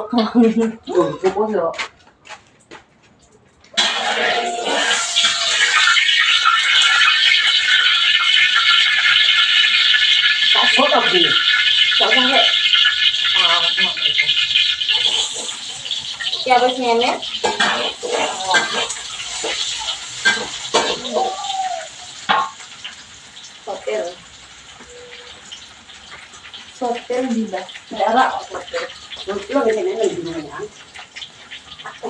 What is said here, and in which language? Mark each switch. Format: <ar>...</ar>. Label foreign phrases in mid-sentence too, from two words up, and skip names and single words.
<jv>Cukup yo. Tak foto di. Tak sampai. Ah, ya wis ngene hotel hotel di bah daerah hotel. Lo kene lagi di mana? Aku</jv>